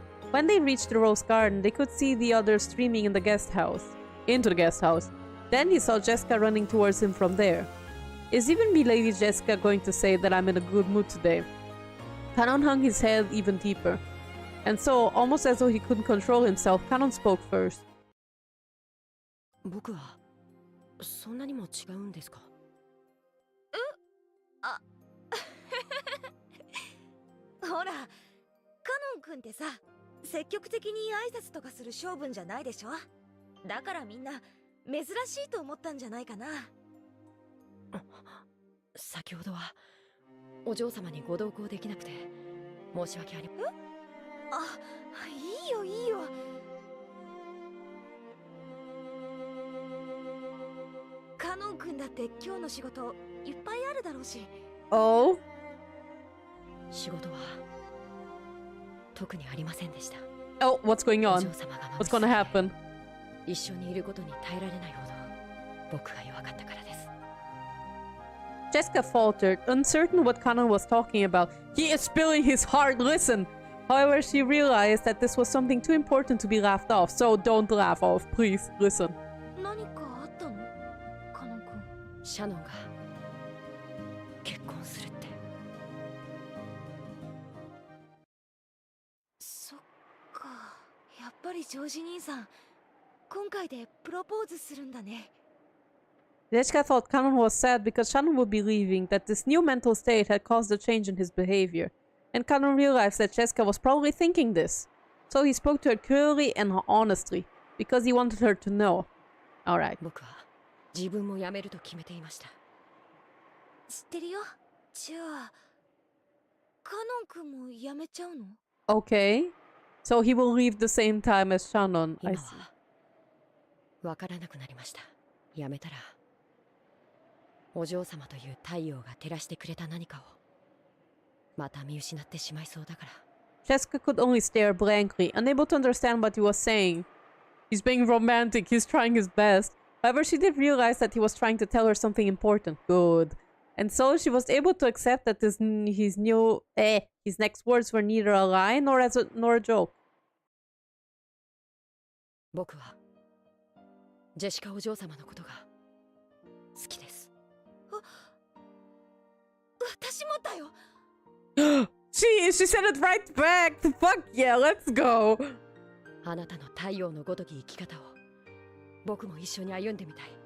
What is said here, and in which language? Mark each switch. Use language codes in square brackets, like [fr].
[en] When they reached the rose garden, they could see the others streaming into the guest house. Then he saw Jessica running towards him from there. Is even Milady Jessica going to say that I'm in a good mood today? Kanon hung his head even deeper. And so, almost as though he couldn't control himself, Kanon spoke first. [ja] 僕はそんなにも違うんですか？ほら、カノン君ってさ、積極的に挨拶とかする性分じゃないでしょ。だからみんな珍しいと思ったんじゃないかな。先ほどはお嬢様にご同行できなくて申し訳ありません。いいよいいよ。カノン君だって今日の仕事いっぱいあるだろうし。 [en] Oh? [ja] 仕事は特にありませんでした。 [en] Oh, what's going on? What's gonna happen? [ja] 一緒にいることに耐えられないほど僕が弱かったからです。 [en] Jessica faltered, uncertain what Kanon was talking about. He is spilling his heart, listen! However, she realized that this was something too important to be laughed off, so don't laugh off, please, listen. [ja] 何かあったの？カノン君。シャノンが結婚するって。そっか、やっぱりジョージ兄さん、今回でプロポーズするんだね。 [en] Jessica thought Kanon was sad because Shannon would be leaving, that this new mental state had caused a change in his behavior. And Kanon realized that Jessica was probably thinking this. So he spoke to her clearly and honestly, because he wanted her to know. Alright. [ja] 僕は自分も辞めると決めていました。知ってるよ。じゃあ、カノン君も辞めちゃうの？ [en] Okay. So he will leave the same time as Shannon, I see. [ja] わからなくなりました。辞めたらお嬢様という太陽が照らしてくれた何かをまた見失ってしまいそうだから。 [en] Jessica could only stare blankly, unable to understand what he was saying. He's being romantic, he's trying his best. However, she did realize that he was trying to tell her something important. Good. And so she was able to accept that his next words were neither a lie nor a joke. [ja] 僕はジェシカお嬢様のことが好きです。私もだよ。 [en] She said it right back. Fuck yeah, let's go. [ja] あなたの太陽のごとき生き方を僕も一緒に歩んでみたい。